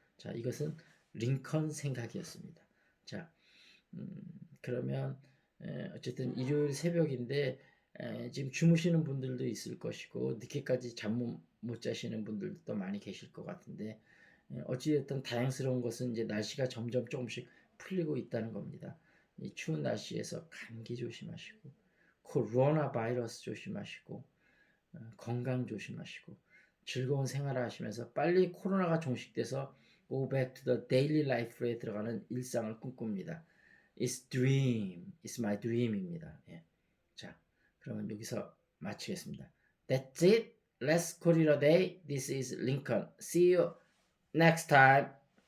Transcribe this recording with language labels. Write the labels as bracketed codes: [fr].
[ko] 자, 이것은 링컨 생각이었습니다. 자, 음, 그러면 어쨌든 일요일 새벽인데 지금 주무시는 분들도 있을 것이고 늦게까지 잠 못 자시는 분들도 많이 계실 것 같은데 어찌됐든 다행스러운 것은 이제 날씨가 점점 조금씩 풀리고 있다는 겁니다. 이 추운 날씨에서 감기 조심하시고 코로나 바이러스 조심하시고 건강 조심하시고 즐거운 생활을 하시면서 빨리 코로나가 종식돼서 [en] go back to the daily life [ko] 에 들어가는 일상을 꿈꿉니다. [en] It's dream, it's my dream입니다. [ko] 예. 자, 그러면 여기서 마치겠습니다. [en] That's it. Let's call it a day. This is Lincoln. See you next time.